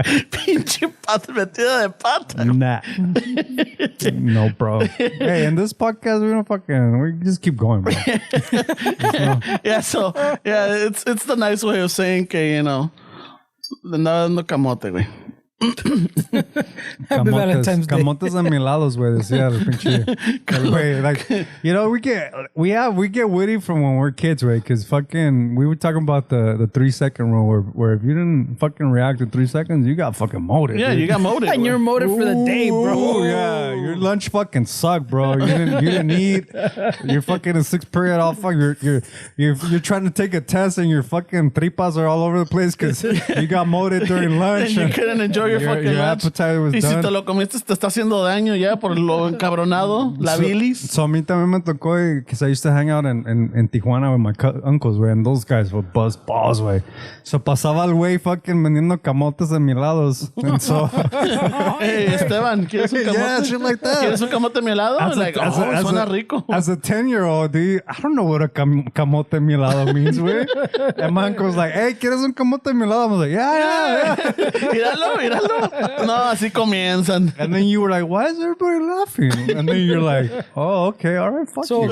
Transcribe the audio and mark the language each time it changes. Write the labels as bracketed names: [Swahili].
[Spanish] Pinche pata metida de pata. [English] Nah. No, bro. Hey, in this podcast, we just keep going, bro. Yeah, so, yeah, it's the nice way of saying que, you know, [Spanish] le andaba dando camote, [English] güey. Happy Valentine's Day. [Spanish] Camotes amilados, güey, decía el pinche. [English] Güey, like, you know, we get witty from when we're kids, right? Because fucking, we were talking about the 3-second rule where if you didn't fucking react in 3 seconds, you got fucking moted. Yeah, dude. you got moted. And you're moted for the day, bro. Oh yeah, your lunch fucking sucked, bro. You didn't eat. You're fucking in 6th period. All fuck. You're trying to take a test and your fucking tripas are all over the place because you got moted during lunch. And you couldn't enjoy your fucking lunch. Appetite was [Spanish] y [English] done. [Spanish] si te lo comiste, te está haciendo daño ya por lo encabronado, la bilis. [English] So [Spanish] a mí también me tocó, [English] because I used to hang out in Tijuana with my uncles, güey, and those guys were buzz balls, güey. [Spanish] So pasaba el güey fucking vendiendo camotes amilados. [English] And so... [Spanish] Hey, Esteban, ¿quieres un camote? [English] Yeah, shit like that. [Spanish] ¿Quieres un camote mielado? Suena rico. [English] As a 10-year-old, dude, I don't know what a camote mielado means, güey. And my uncle was like, hey, [Spanish] ¿quieres un camote mielado? [English] I was like, yeah. [Spanish] Míralo. No, así comienzan. [English] And then you were like, why is everybody laughing? And then you're like, oh, okay, all right, fuck you.